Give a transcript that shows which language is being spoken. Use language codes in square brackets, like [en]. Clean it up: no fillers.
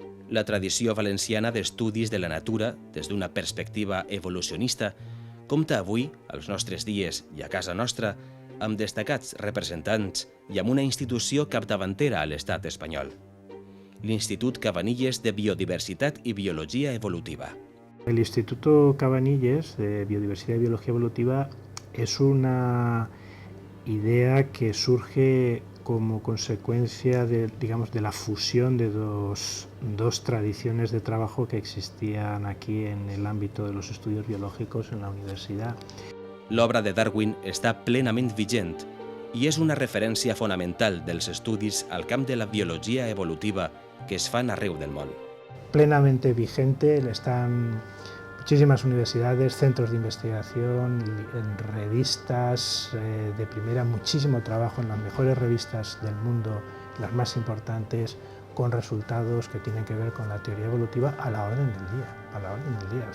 [ca] La tradició valenciana d'estudis de la natura, des d'una perspectiva evolucionista, compta avui, als nostres dies i a casa nostra, amb destacats representants i amb una institució capdavantera a l'estat espanyol. L'Institut Cabanilles de Biodiversitat i Biologia Evolutiva. [es] El Instituto Cabanilles de Biodiversidad y Biología Evolutiva es una idea que surge como consecuencia de la fusión de dos tradiciones de trabajo que existían aquí en el ámbito de los estudios biológicos en la universidad. [ca] L'obra de Darwin està plenament vigent i és una referència fonamental dels estudis al camp de la biologia evolutiva que es fan arreu del món. [es] Plenamente vigente, están muchísimas universidades, centros de investigación, en revistas de primera, muchísimo trabajo en las mejores revistas del mundo, las más importantes, con resultados que tienen que ver con la teoría evolutiva a la orden del día.